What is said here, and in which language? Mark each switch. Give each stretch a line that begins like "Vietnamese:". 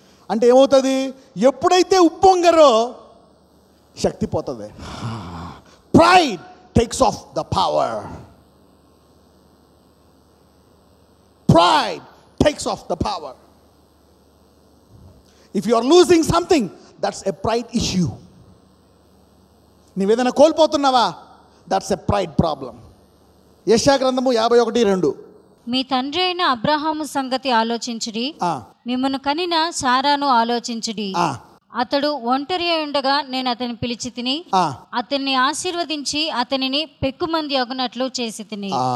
Telugu: అంటే ఏమవుతుంది? ఎప్పుడైతే ఉప్పొంగరో శక్తి పోతుంది.
English: Pride takes off the power. Pride takes off the power. If you are losing something, that's a pride issue.
Telugu: నీవేదైనా కోల్పోతున్నావా,
English: That's a pride problem.
Telugu: యెషయా గ్రంథము 51:2. మీ తండ్రి అయిన అబ్రహాము సంగతి ఆలోచించుడి, మిమ్మను కనిన సారాను ఆలోచించుడి. అతడు ఒంటరి అయి ఉండగా నేను అతన్ని పిలిచి తిని, అతన్ని ఆశీర్వదించి అతనిని పెక్కుమంది అగునట్లు చేసి తిని.